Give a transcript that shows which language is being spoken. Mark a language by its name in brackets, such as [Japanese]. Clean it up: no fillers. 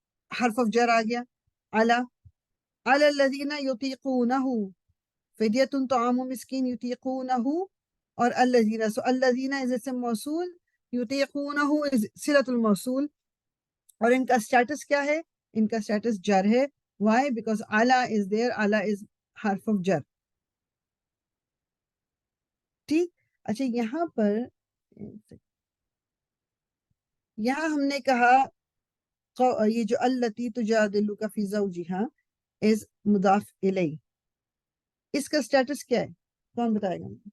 [Urdu] حرف آف جر آ گیا، [Arabic] علی الذین یطیقونہ، فدیۃ طعام مسکین، [Urdu] یطیقونہ اور الذین، سو الذین از اسم موصول، یطیقونہ از صلۃ الموصول، اور ان کا اسٹیٹس کیا ہے؟ ان کا اسٹیٹس جر ہے. [English] why? because ala is there, ala is حرف of جر. [Urdu] ٹھیک. اچھا یہاں پر یہاں ہم نے کہا یہ جو [Arabic] التی تجادلک فی زوجہا [Urdu] از مضاف الیہ، اس کا اسٹیٹس کیا ہے؟ کون بتائے گا؟